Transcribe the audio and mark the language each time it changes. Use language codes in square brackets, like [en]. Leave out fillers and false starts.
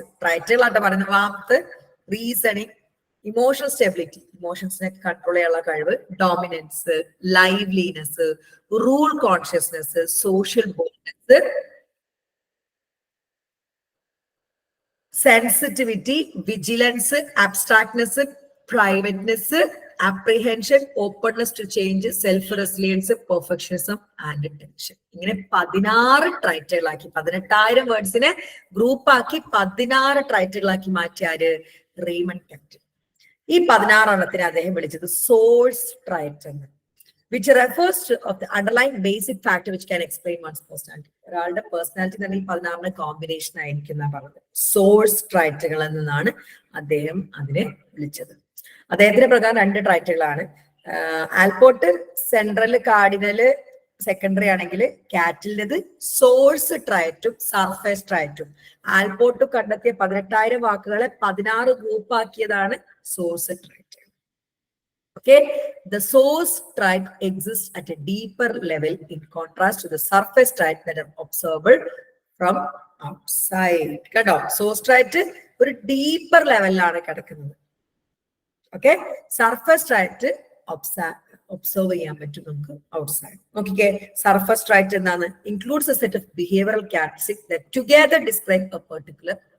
[ml] ട്രൈറ്റുകളായിട്ട് പറയുന്നത് warmth, reasoning, emotional stability, ഇമോഷൻസിനെ control ചെയ്യാനുള്ള കഴിവ്, dominance, liveliness, rule consciousness, social boldness, sensitivity, vigilance, abstractness, പ്രൈവറ്റ്നെസ്, apprehension, openness to change, self resilience, perfectionism and tension. ഇങ്ങനെ 16 ട്രൈറ്റുകളാക്കി 18,000 വേർഡ്സിനെ ഗ്രൂപ്പാക്കി 16 ട്രൈറ്റുകളാക്കി മാറ്റിയാര്? Raymond cattle. ഈ 16 എണ്ണത്തിന് അദ്ദേഹം വിളിച്ചത് source trait എന്ന്, [en] which refers to of the underlying basic factor which can explain one's personality. [ml] ഒരാളുടെ personality തന്നെ ഈ 16 combination ആയിരിക്കും എന്നാ പറഞ്ഞത്. സോഴ്സ് ട്രൈറ്റുകൾ എന്നാണ് അദ്ദേഹം അതിനെ വിളിച്ചത്. അദ്ദേഹത്തിന്റെ പ്രകാരം 2 ട്രൈറ്റുകളാണ്. ആൽപോർട്ട് സെൻട്രൽ, കാർഡിനല്, സെക്കൻഡറി ആണെങ്കിൽ കാറ്റലിൻ്റെത് സോഴ്സ് ട്രൈറ്റും സർഫേസ് ട്രൈറ്റും. ആൽപോർട്ട് കണ്ടെത്തിയ 18,000 വാക്കുകളെ 16 ഗ്രൂപ്പാക്കിയതാണ് source trait. [en] Okay, the source trait exists at a deeper level in contrast to the surface trait that are observable from outside. [ml] Kado, source trait ഒരു deeper ലെവലിലാണ് കിടക്കുന്നത്. Okay, surface trait observe ചെയ്യാൻ പറ്റും നമുക്ക് outside. നോക്കിക്കേ, surface trait എന്താണ്? [en] Includes a set of behavioural characteristics that together describe a particular.